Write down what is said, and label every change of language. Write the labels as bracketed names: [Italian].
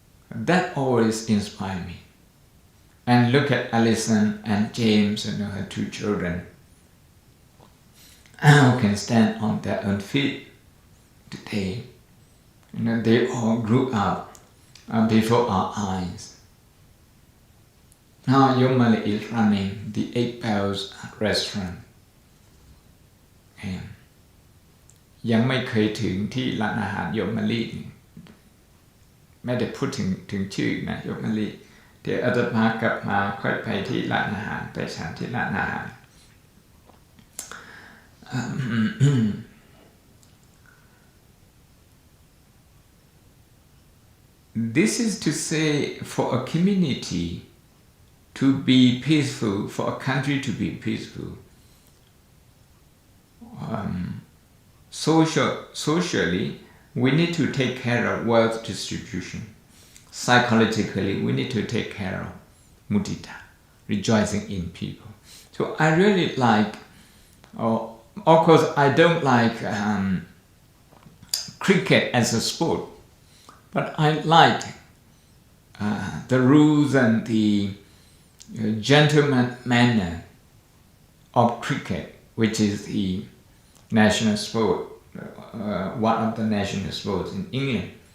[English] That always inspired me. And look at Alison and James, her two children, who can stand on their own feet today. They all grew up before our eyes. Now Yomali is running the 8 Bells restaurant. [Thai] ยังไม่เคยถึงที่ร้านอาหารโยมมะลิไม่ได้พูดถึงชื่อนะโยมมะลิ เดี๋ยวอาตมากลับมาค่อยไปที่ร้านอาหาร [English] ไปฉันที่ร้านอาหาร This is to say, for a community to be peaceful, for a country to be peaceful, socially, we need to take care of wealth distribution. Psychologically, we need to take care of mudita, rejoicing in people. So I really like, of course, I don't like cricket as a sport, but I like the rules and the gentleman manner of cricket, which is the national sport, one of the national sports in England.